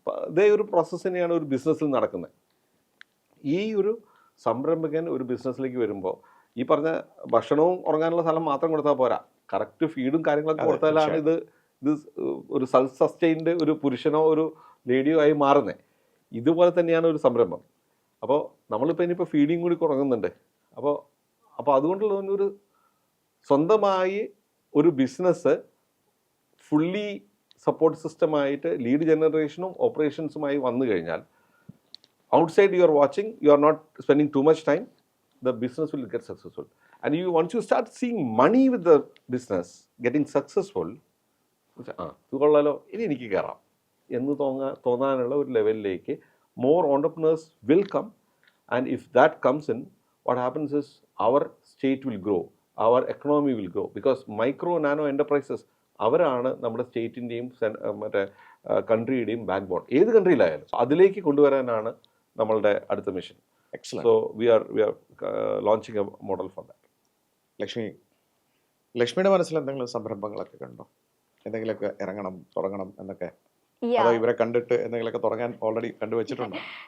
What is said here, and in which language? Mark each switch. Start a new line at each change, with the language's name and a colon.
Malayalam: ഇതേ ഒരു പ്രോസസ്സ് തന്നെയാണ് ഒരു ബിസിനസ്സിൽ നടക്കുന്നത്. ഈ ഒരു സംരംഭകൻ ഒരു ബിസിനസ്സിലേക്ക് വരുമ്പോൾ ഈ പറഞ്ഞ ഭക്ഷണവും ഉറങ്ങാനുള്ള സ്ഥലം മാത്രം കൊടുത്താൽ പോരാ, കറക്റ്റ് ഫീഡും കാര്യങ്ങളൊക്കെ കൊടുത്താലാണ് ഇത് ഒരു സെൽഫ് സസ്റ്റൈൻഡ് ഒരു പുരുഷനോ ഒരു ലേഡിയോ ആയി മാറുന്നത്. ഇതുപോലെ തന്നെയാണ് ഒരു സംരംഭം. അപ്പോൾ നമ്മളിപ്പോൾ ഇനിയിപ്പോൾ ഫീഡിങ് കൂടി തുടങ്ങുന്നുണ്ട്. അപ്പോൾ അതുകൊണ്ടുള്ള ഒരു സ്വന്തമായി ഒരു ബിസിനസ് ഫുള്ളി സപ്പോർട്ട് സിസ്റ്റമായിട്ട് ലീഡ് ജനറേഷനും ഓപ്പറേഷൻസുമായി വന്നു കഴിഞ്ഞാൽ,
English: outside you are watching, you are not spending too much time, the business will get successful. And once you start seeing money with the business getting successful,
Malayalam: ഇത് കൊള്ളാലോ, ഇനി എനിക്ക് കയറാം എന്ന് തോന്നാനുള്ള ഒരു ലെവലിലേക്ക്
English: more entrepreneurs will come. And if that comes in, what happens is our state will grow, our economy will grow, because micro nano enterprises
Malayalam: അവരാണ് നമ്മുടെ സ്റ്റേറ്റിൻ്റെയും മറ്റേ കൺട്രിയുടെയും ബാക്ക് ബോൺ, ഏത് കൺട്രിയിലായാലും. അതിലേക്ക് കൊണ്ടുവരാനാണ് നമ്മളുടെ അടുത്ത mission.
English: Excellent. So we are launching a model for that.
Malayalam: ലക്ഷ്മിയുടെ മനസ്സിൽ എന്തെങ്കിലും സംരംഭങ്ങളൊക്കെ കണ്ടോ? എന്തെങ്കിലുമൊക്കെ ഇറങ്ങണം, തുടങ്ങണം എന്നൊക്കെ? അതോ ഇവരെ കണ്ടിട്ട് എന്തെങ്കിലുമൊക്കെ തുടങ്ങാൻ ഓൾറെഡി കണ്ടുവച്ചിട്ടുണ്ടോ?